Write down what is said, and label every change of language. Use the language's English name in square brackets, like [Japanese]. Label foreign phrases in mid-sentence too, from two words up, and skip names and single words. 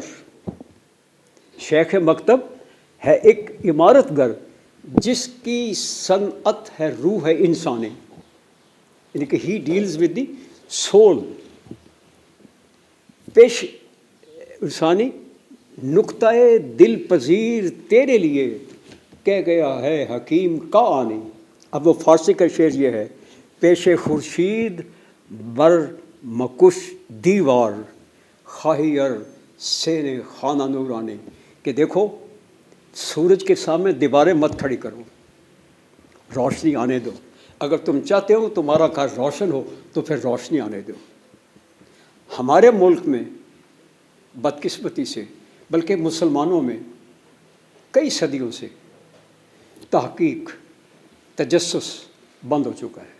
[Urdu] شیخ مکتب ہے ایک عمارت گر جس کی صنعت ہے روح ہے انسانی, یعنی کہ [English] he deals with the soul. [Urdu] پیش انسانی نقطۂ دل پذیر تیرے لیے کہہ گیا ہے حکیم کا آنی. اب وہ فارسی کا شعر یہ ہے, [Persian] پیش خورشید بر مکش دیوار خواہیر سین خانہ نورانی. [Urdu] کہ دیکھو سورج کے سامنے دیواریں مت کھڑی کرو, روشنی آنے دو. اگر تم چاہتے ہو تمہارا گھر روشن ہو تو پھر روشنی آنے دو. ہمارے ملک میں بدقسمتی سے, بلکہ مسلمانوں میں کئی صدیوں سے تحقیق, تجسس بند ہو چکا ہے.